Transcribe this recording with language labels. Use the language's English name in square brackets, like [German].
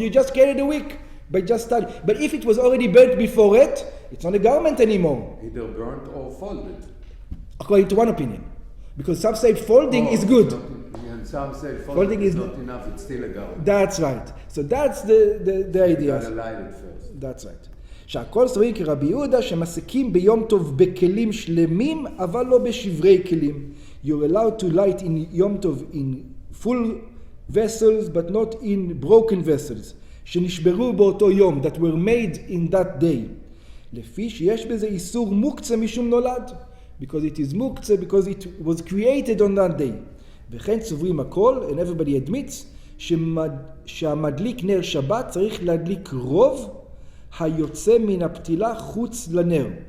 [English] You just carried a wick by just starting. But if it was already burnt before it, it's not a garment anymore. Either burnt or folded. According to one opinion. Because some say folding is good. And some say folding is not enough, it's still a garment. That's right. So that's the idea. You gotta light it first. That's right. [Hebrew] שהכל סוברים כרבי יהודה שמסיקים ביום טוב בכלים שלמים אבל לא בשברי כלים. [English] You're allowed to light in Yom Tov in full vessels but not in broken vessels [Hebrew] שנשברו באותו יום, [English] that were made in that day. [Hebrew] לפי שיש בזה איסור מוקצה משום נולד, [English] because it is מוקצה because it was created on that day. [Hebrew] וכן סוברים הכל, [English] and everybody admits, [Hebrew] שהמדליק נר שבת צריך להדליק רוב היוצא מן הפתילה חוץ לנר.